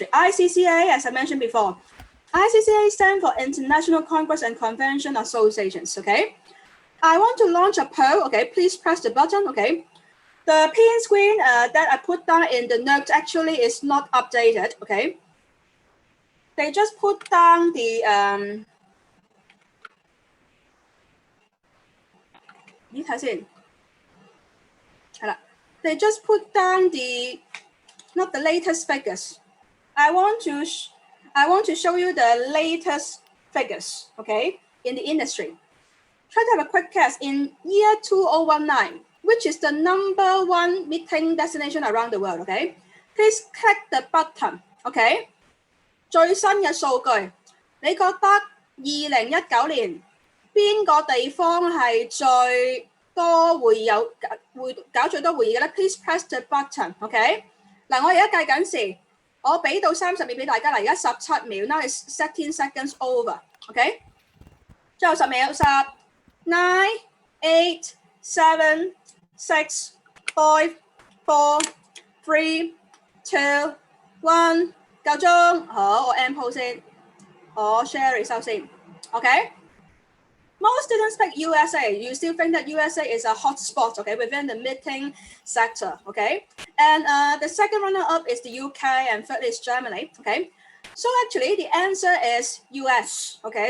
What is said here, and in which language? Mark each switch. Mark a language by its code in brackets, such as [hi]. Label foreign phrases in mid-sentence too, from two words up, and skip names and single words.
[en] ICCA, as I mentioned before, ICCA stands for International Congress and Convention Associations, okay? I want to launch a poll, okay? Please press the button, okay? The pin screen that I put down in the notes actually is not updated, okay? They just put down the, [yue] 你睇先，係啦。 [en] They just put down the, not the latest figures. I want to show you the latest figures, okay, in the industry. Try to have a quick guess in year 2019, which is the #1 meeting destination around the world, okay? Please click the button, okay? [yue] 最新嘅數據，你覺得2019年邊個地方係最多會搞最多會議嘅咧 ？ [en] Please press the button， OK？ [yue] 嗱，我而家計緊時，我俾到30秒俾大家啦，而家17秒 ， [en] now is 13 seconds over， [yue] OK？最後10秒，10、9、8、7、6、5、4、3、2、1。夠鐘，好，我 [en] end post [yue] 先，我 share 收先 ，OK？ [en] Most students pick USA. You still think that USA is a hot spot, okay, within the meeting sector, okay? And the second runner-up is the UK, and third is Germany, okay? So actually, the answer is US, okay?